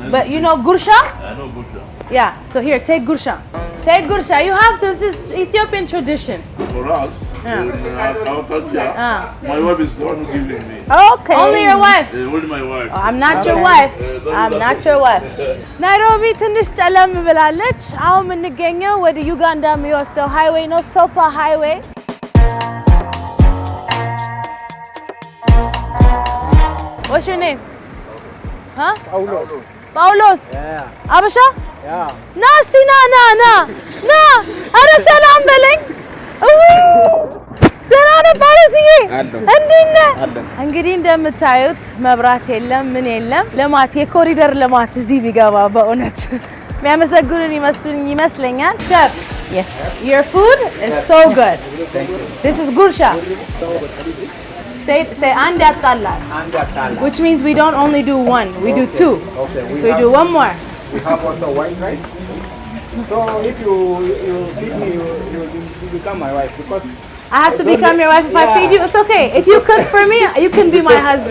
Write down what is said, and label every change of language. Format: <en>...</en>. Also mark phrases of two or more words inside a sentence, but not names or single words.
<en>But you know gursha? I know Busha. Yeah. So here, take gursha. Take gursha. You have to. This is Ethiopian tradition. For us, in our culture, my wife is the one who giving me. Okay. Only your wife. Only my wife. I'm not your wife. I'm not your wife.</en> <am>ናይሮቢ ትንሽ ጨለም ብላለች። አሁን የምንገኘው ወደ ዩጋንዳ የሚወስደው ሃይዌይ ነው፣ ሶፓ ሃይዌይ።</am> <en>What's your name? Huh? Paulos. Yeah. Abasha? Yeah.</en> <am>ና እስቲ ና ኧረ ሰላም በለኝ። ደህና ነህ ጳውሎስዬ? እንዴት ነህ? እንግዲህ እንደምታዩት መብራት የለም ምን የለም። ልማት የኮሪደር ልማት እዚህ ቢገባ በእውነት የሚያመሰግኑን ይመስለኛል። ሼፍ Yes.</am> <en>Your food is so good. This is gursha.</en> <am>Say አንድ ያጣላል.</am> <en>Which means we don't only do one, we do two. Okay. So we do one more. We have also white rice. So if you feed me, you become my wife because I have to become your wife if I feed you. It's okay. If you cook for me, you can be my husband.</en>